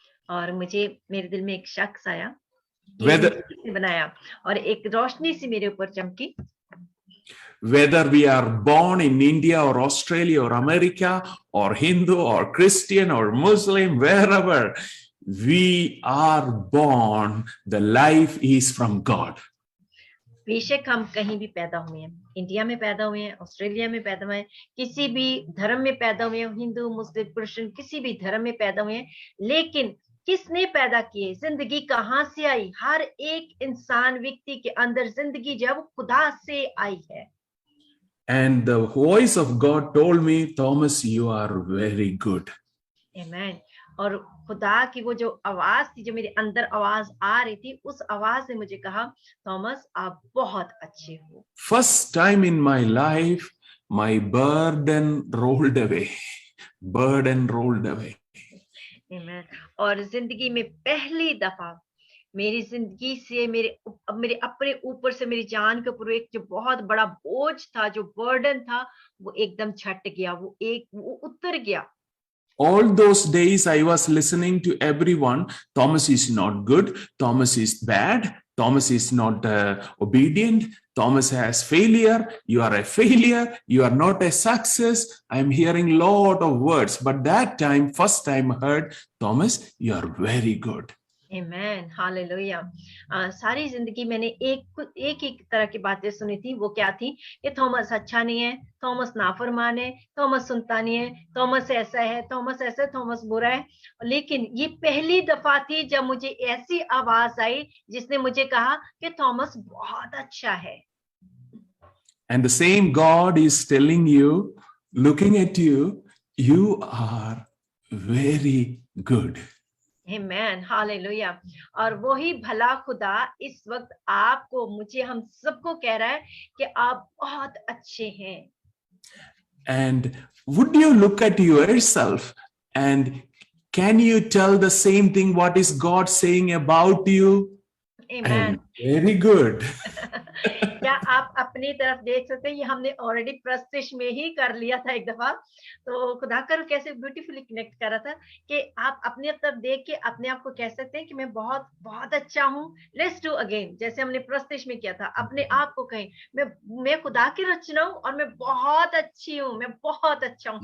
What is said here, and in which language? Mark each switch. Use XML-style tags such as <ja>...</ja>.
<hi>और मुझे मेरे दिल में एक शख्स आया, किसने बनाया, और एक रोशनी सी मेरे ऊपर चमकी।</hi> <en>Whether we are born in India or Australia or America or Hindu or Christian or Muslim, wherever we are born, the life is from God.</en> <hi>बेशक हम कहीं भी पैदा हुए हैं, इंडिया में पैदा हुए हैं, ऑस्ट्रेलिया में पैदा हुए हैं, किसी भी धर्म में पैदा हुए हैं, हिंदू, मुस्लिम, क्रिश्चियन, किसी भी धर्म में पैदा हुए हैं, लेकिन किसने पैदा किए? जिंदगी कहां से आई? हर एक इंसान, व्यक्ति के अंदर जिंदगी जब खुदा से आई है।</hi> <en>And the voice of God told me, Thomas, you are very good. Amen.</en> <hi>और खुदा की वो जो आवाज थी, जो मेरे अंदर आवाज आ रही थी, उस आवाज ने मुझे कहा, थॉमस आप बहुत अच्छे हो।</hi> <en>First time in my life, my burden rolled away. Burden rolled away. Amen.</en> <hi>और जिंदगी में पहली दफा मेरी जिंदगी से मेरे अपने ऊपर से, मेरी जान के ऊपर एक जो बहुत बड़ा बोझ था, जो बर्डन था, वो एकदम छट गया, वो उतर गया।</hi> <en>All those days I was listening to everyone, Thomas is not good, Thomas is bad, Thomas is not obedient. Thomas has failure. You are a failure. You are not a success. I'm hearing lot of words. But that time, first time I heard, Thomas, you are very good.</en> <hi>Amen, hallelujah. सारी जिंदगी मैंने एक ही तरह की बातें सुनी थी। वो क्या थी कि थॉमस अच्छा नहीं है, थॉमस नाफरमान है, थॉमस सुनता नहीं है, थॉमस ऐसा है, थॉमस ऐसा है, थॉमस बुरा है। लेकिन ये पहली दफा थी जब मुझे ऐसी आवाज आई जिसने मुझे कहा कि थॉमस बहुत अच्छा है।</hi> <en>And the same God is telling you, looking at you, you are very good.</en> <hi>Amen, hallelujah. और वही भला खुदा इस वक्त आपको, मुझे, हम सबको कह रहा है कि आप बहुत अच्छे हैं।</hi> <en>And would you look at yourself and can you tell the same thing what is God saying about you? Amen. Very good.</en> <hi>क्या आप अपनी तरफ देख सकते हैं? ये हमने ऑलरेडी प्रस्तिश में ही कर लिया था एक दफा। तो खुदा कर कैसे ब्यूटीफुली कनेक्ट कर रहा था कि आप अपनी तरफ देख के अपने आप को कह सकते हैं कि मैं बहुत बहुत अच्छा हूँ। लेट्स डू अगेन, जैसे हमने प्रस्तिश में किया था, अपने आप को कहें मैं खुदा की रचना हूँ और मैं बहुत अच्छी हूँ, मैं बहुत अच्छा हूँ।</hi>